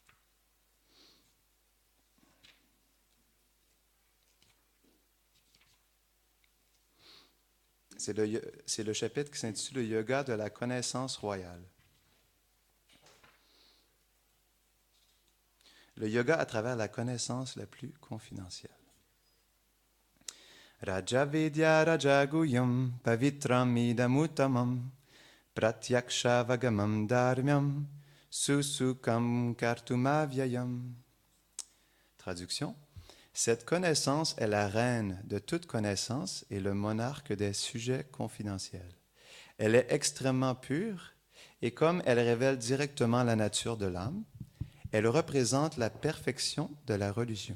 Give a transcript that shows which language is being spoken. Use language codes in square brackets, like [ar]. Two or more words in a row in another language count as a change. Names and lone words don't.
[fr] C'est le chapitre qui s'intitule « Le yoga de la connaissance royale ». Le yoga à travers la connaissance la plus confidentielle. [sa] Raja Vidya Raja Guyam Pavitram Idamuttamam Pratyaksha Vagamam Dharmyam Susukam Kartumavyayam. [fr] Traduction. Cette connaissance est la reine de toute connaissance et le monarque des sujets confidentiels. Elle est extrêmement pure et comme elle révèle directement la nature de l'âme, elle représente la perfection de la religion.